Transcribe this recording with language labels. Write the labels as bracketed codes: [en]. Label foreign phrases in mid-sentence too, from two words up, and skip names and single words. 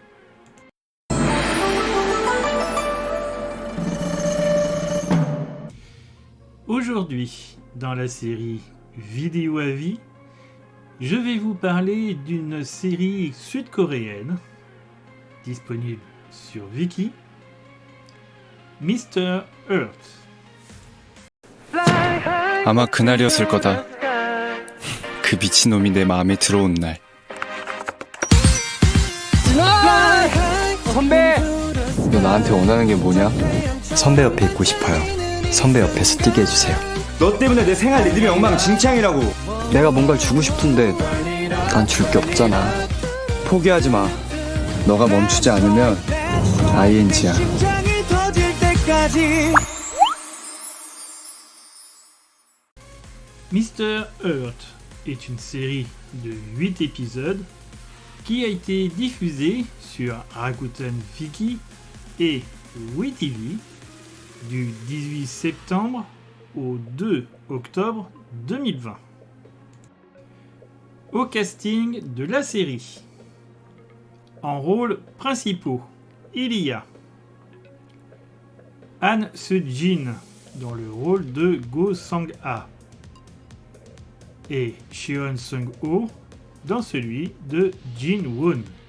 [fr] Aujourd'hui, dans la série Vidéo à vie, je vais vous parler d'une série sud-coréenne disponible sur Viki, Mr. Earth. [ko] 아마 그날이었을 거다. 그 미친놈이 내 마음에 들어온 날. 선배! 너 나한테 원하는 게 뭐냐? 선배 옆에 있고 싶어요. 선배 옆에서 뛰게 해주세요. 너 때문에 내 생활 리듬이 엉망진창이라고. 내가 뭔가를 주고 싶은데 난 줄 게 없잖아. 포기하지 마. 너가 멈추지 않으면 ING야. [fr] Mr. Earth est une série de 8 épisodes qui a été diffusée sur Rakuten Viki et WeTV du 18 septembre au 2 octobre 2020. Au casting de la série, en rôles principaux, il y a Han Seung-jin dans le rôle de Go Sang-ha et Cheon Sung-ho dans celui de Jin-won.